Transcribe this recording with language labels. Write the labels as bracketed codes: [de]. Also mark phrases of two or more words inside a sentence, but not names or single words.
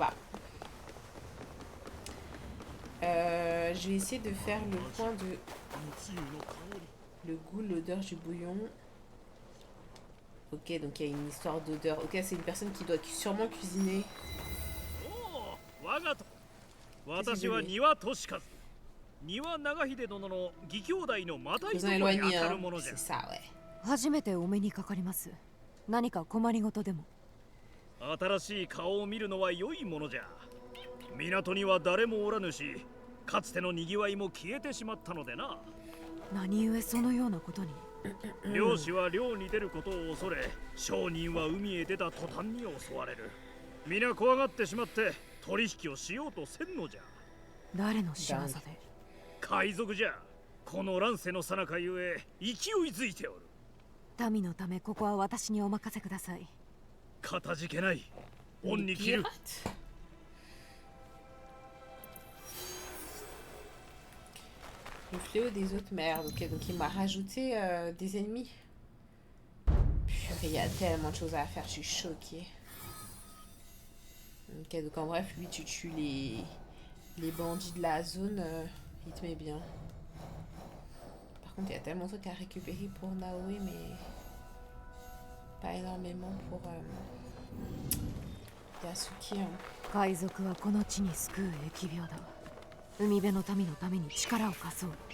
[fr] Je vais essayer de faire le point de le goût, l'odeur du bouillon. Ok, donc il y a une histoire d'odeur. Ok, c'est une personne qui doit sûrement cuisiner. Cousin éloigné, hein. C'est ça, ouais. [ja] 初めてお目にかかります。何か困りごとでも。新しい顔を見るのは良いものじゃ。港には誰もおらぬし、かつての賑わいも消えてしまったのでな。何故そのようなことに。漁師は漁に出ることを恐れ、商人は海へ出た途端に襲われる。皆怖がってしまって取引をしようとせんのじゃ。誰の仕業で。海賊じゃ。この乱世の最中ゆえ勢いづいておる。民のためここは私にお任せください。かたじけない。恩に切る。 [fr] Le fléau des autres merdes. Ok, donc il m'a rajouté des ennemis. Purée, il y a tellement de choses à faire, je suis choquée. Ok, donc en bref, lui, tu tues les bandits de la zone, il te met bien. Par contre, il y a tellement de trucs à récupérer pour Naoe, mais pas énormément pour Yasuki. Hein. [ja] 海賊はこの地に救う疫病だ。海辺の民のために力を貸そう。